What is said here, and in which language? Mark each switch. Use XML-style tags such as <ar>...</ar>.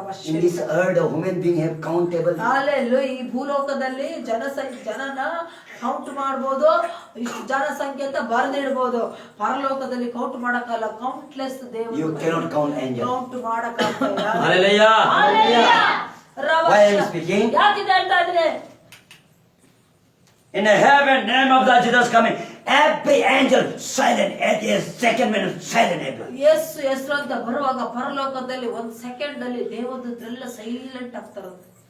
<en>In this earth, a human being have countable.</en> <kn>Hallelujah. ಈ ಭೂಲೋಕದಲ್ಲಿ ಜನನ ಕೌಂಟ್ ಮಾಡ್ಬೋದು, ಇಷ್ಟು ಜನಸಂಖ್ಯೆ ಅಂತ ಬರೆದಿಡ್ಬೋದು. ಪರಲೋಕದಲ್ಲಿ ಕೌಂಟ್ ಮಾಡಕ್ಕಾಗಲ್ಲ. ಕೌಂಟ್ಲೆಸ್ ದೇವರು.</kn> <en>You cannot count angels.</en> <kn>Count ಮಾಡಕ್ಕಾಗಲ್ಲ.</kn> <en>Hallelujah.</en> <kn>Hallelujah.</kn> <en>Why I am speaking?</en> <kn>ಯಾಕಿದೆ ಅಂತ ಇದ್ರೆ</kn> <en>In the heaven, name of the Jesus coming. Every angel silent at the second minute, silent every.</en> <kn>ಯೇಸು ಹೆಸರು ಅಂತ ಬರುವಾಗ ಪರಲೋಕದಲ್ಲಿ 1 ಸೆಕೆಂಡ್ ಅಲ್ಲಿ ದೇವದೂತರೆಲ್ಲ ಸೈಲೆಂಟ್ ಆಗ್ತಾರಂತೆ.</kn>